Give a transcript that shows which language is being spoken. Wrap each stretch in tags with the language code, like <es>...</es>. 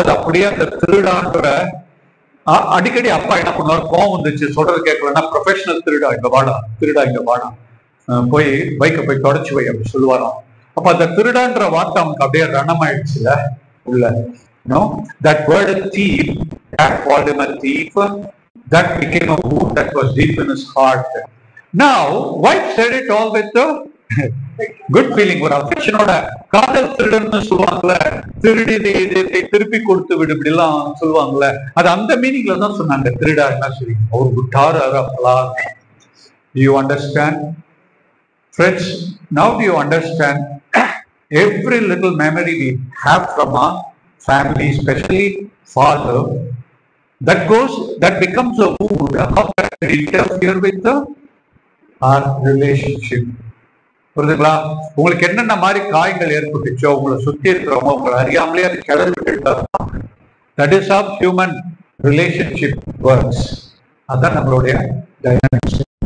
<ta>அது அப்படியே அந்த திருடான்ற அடிக்கடி அப்பா என்ன பண்ணுவார், கோவம் வந்துச்சு சொல்றது கேட்கலன்னா, ப்ரொஃபஷனல் திருடா இங்க வாடா, திருடா இங்க வாடா, போய் பைக்கை போய் தொடச்சு வை அப்படி சொல்லுவாராம். அப்ப அந்த திருடான்ற வார்த்தை அவனுக்கு அப்படியே ரணமாயிடுச்சுல உள்ள.</ta> <en>That word thief, that called him a thief, that became a wound that was deep in his heart. Now wife said it all with a good feeling,</en> <ta>ஒரு அஃபெக்ஷனோட. காதல் திருடன்னு சொல்லுவாங்கல்ல, திருடி திருப்பி கொடுத்து விடு இப்படி எல்லாம் சொல்லுவாங்கல்ல, அது அந்த மீனிங்ல தான் சொன்னாங்க. திருடா என்ன சரி அவர் விட்டாரு அப்பலாம்.</ta> <en>Do you understand friends? Now do you understand every little memory we have from our family, especially father, that becomes a wound, how that interfere with our relationship.</en> <ta>புரியுதுங்களா? உங்களுக்கு என்னென்ன மாதிரி காயங்கள் ஏற்பட்டுச்சோ, உங்களை சுத்தி இருக்கிறவங்க உங்களை அறியாமலே அது கிளம்பிட்டு.</ta> <en>That is of human relationship works.</en> <ta>அதான் நம்மளுடைய டைனாமிக்ஸ்.</ta>